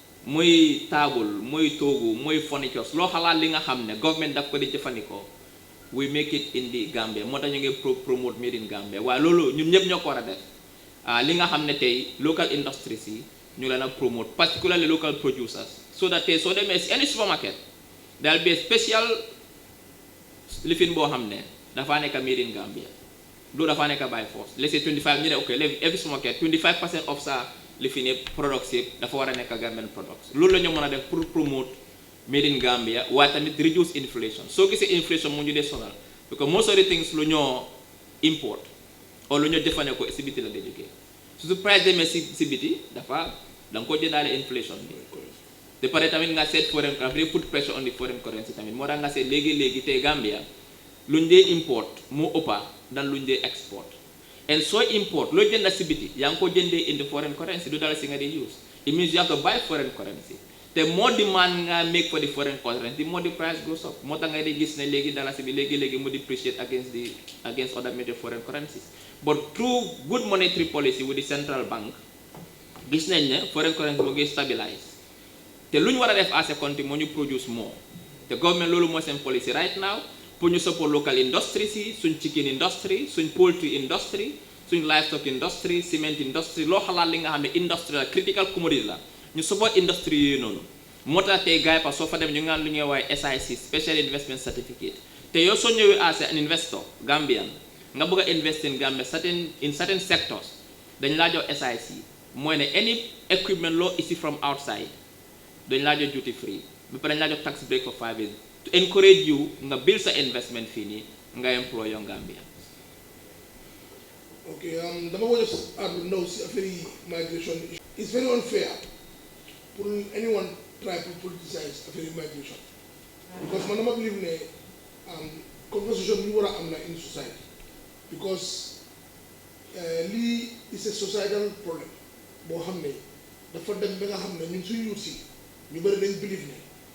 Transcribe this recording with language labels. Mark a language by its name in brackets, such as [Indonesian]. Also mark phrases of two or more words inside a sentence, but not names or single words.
[Wolof] muy table muy toogu muy furnitures loo xalaat li nga xam ne government daf ko di jëfandikoo [English] we make it in the Gambia [Wolof] moo tax ñu ngi [English] promote made in Gambia [Wolof] waaye loolu ñun ñëpp ñoo ko war a def li nga xam ne tey [English] local industries [Wolof] yi ñu leen a [English] promote particularly local producers so that [Wolof] tey soo demee si [English] any supermarket there'll be a special [Wolof] lifin boo xam ne dafa nekk [English] made in Gambia [Wolof] loolu dafa nekk [English] by force let's say 25 [Wolof] ñu ne [English] ok every supermarket 25% of [Wolof] sa lifin yëpp products yëpp dafa war a nekk [English] Gambian products [Wolof] loolu la ñu mën a def pour [English] promote made in Gambia [Wolof] waaye tamit [English] reduce inflation [Wolof] soo gisee inflation mu ñu dee sonal [English] because most of the things [Wolof] lu ñoo import or lu ñoo jëfandikoo si biti la dee jógee su price demee si biti dafa da nga ko jëndaale inflation bi te pare tamit nga seet [English] foreign currency put pressure on the foreign currency [Wolof] tamit moo tax nga seet léegi tey Gambia luñ dee import moo ëppa dan luñ dee export and soo import loo jënda si biti yaa ngi ko jëndee [English] in the foreign currency [Wolof] du dala si nga di [English] use it means you have to buy foreign currency [Wolof] te [English] more demand [Wolof] nga [English] make for the foreign currency more the price goes [Wolof] up moo tax nga di gis ne léegi dalasi bi léegi mu [English] depreciate against other major foreign currencies but through good monetary policy with the central bank [Wolof] gis nañ ne [English] foreign currency [Wolof] mu ngi stabilize te lu ñu war a def [English] as a country [Wolof] moo ñu [English] produce more [Wolof] te government loolu mooy seen [English] policy right now [Wolof] pour ñu [English] support local industries yi suñ chicken industry suñ poultry industry suñ livestock industry cement [Wolof] industry loo xalaat li nga xam ne industry la [English] critical commodity [Wolof] la ñu [English] support industry [Wolof] yooyu noonu moo tax tey gars yi [French] parce que [Wolof] soo fa dem ñu ngaan lu ñuy waaye [English] SIC special investment certificate [Wolof] te yow soo ñëwee [English] as an investor [Wolof] Gambian nga bëgg a [English] invest in Gambia in certain sectors [Wolof] dañ laa jox SIC mooy ne [English] any equipment [Wolof] loo isi [English] from outside [Wolof] dañ laa jox [English] duty free [Wolof] ba pare dañ laa jox [English] tax break for 5 years to encourage you [Wolof] nga build sa investment fii nii nga [English] employ young Gambia. [Wolof] Okay, dama ko [English] just add [Wolof] ndaw si affaire yi migration. [English] It's very unfair for anyone try to politicize [Wolof] affaire yi migration because man dama believe ne conversation bi war a am na [English] in society because [Wolof] lii [English] is a societal problem [Wolof] boo xam ne dafa dem ba nga xam ne ñun suñu yuut si ñu bëri dañ believe ne